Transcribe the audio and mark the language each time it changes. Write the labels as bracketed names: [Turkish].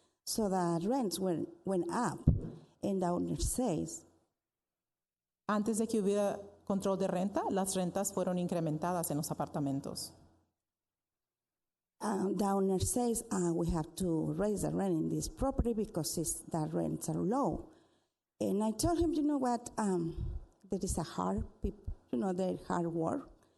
[English] So the rents went up, and the owner says, [Spanish] Antes de que hubiera control de renta, las rentas fueron incrementadas en los apartamentos. [English] the owner says we have to raise the rent in this property because the rents are low. And I told him, you know what, there is a hard people, they're hard work.